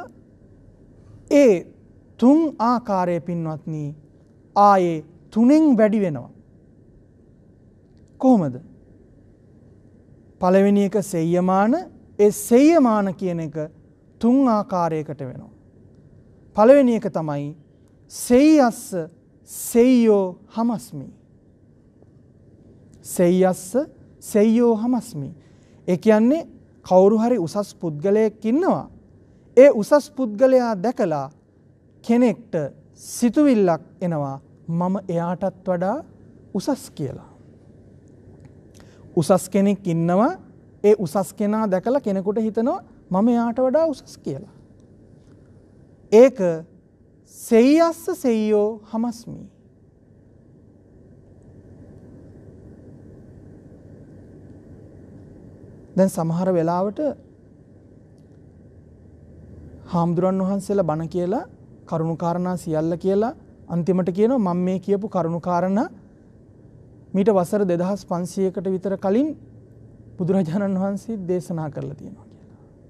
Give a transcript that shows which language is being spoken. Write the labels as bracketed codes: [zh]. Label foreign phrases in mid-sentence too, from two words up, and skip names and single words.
[si] ඒ තුන් ආකාරයේ පින්වත්නි ආයේ තුනෙන් වැඩි වෙනවා. කොහොමද? පළවෙනි එක සෙය්‍යමාන. ඒ සෙය්‍යමාන කියන එක තුන් ආකාරයකට වෙනවා. පළවෙනි එක තමයි [pi] සෙය්‍යස්ස සෙය්‍යෝ හමස්මි. සෙය්‍යස්ස සෙය්‍යෝ හමස්මි. [si] ඒ කියන්නේ කවුරු හරි උසස් පුද්ගලයෙක් ඉන්නවා. ඒ උසස් පුද්ගලයා දැකලා කෙනෙක්ට සිතුවිල්ලක් එනවා මම එයාටත් වඩා උසස් කියලා. උසස් කෙනෙක් ඉන්නවා ඒ උසස් කෙනා දැකලා කෙනෙකුට හිතනවා මම එයාට වඩා උසස් කියලා. ඒක [pi] සෙය්‍යස්ස සෙය්‍යෝ හමස්මි. [si] දැන් සමහර වෙලාවට හාමුදුරන් වහන්සේලා බණ කියලා කරුණු කාරණා සියල්ල කියලා අන්තිමට කියනවා මම මේ කියපු කරුණු කාරණා මීට වසර 2500කට විතර කලින් බුදුරජාණන් වහන්සේ දේශනා කරලා තියෙනවා කියලා.